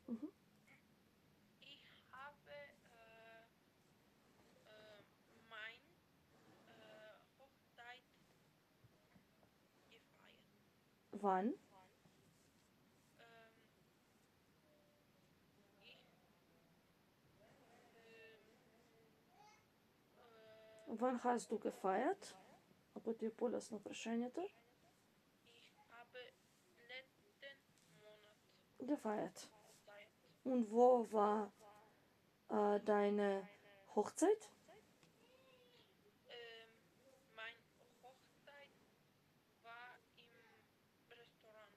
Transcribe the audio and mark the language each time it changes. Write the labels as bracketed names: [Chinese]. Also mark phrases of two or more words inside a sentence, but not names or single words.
[German] Ich habe mein Hochzeit gefeiert. Wann? Wann hast du gefeiert? [Macedonian] Ако ти е по-лесно прашањето. [German] Ich habe letzten Monat Gefeiert. gefeiert. Und wo war deine Hochzeit? Mein Hochzeit war im Restaurant.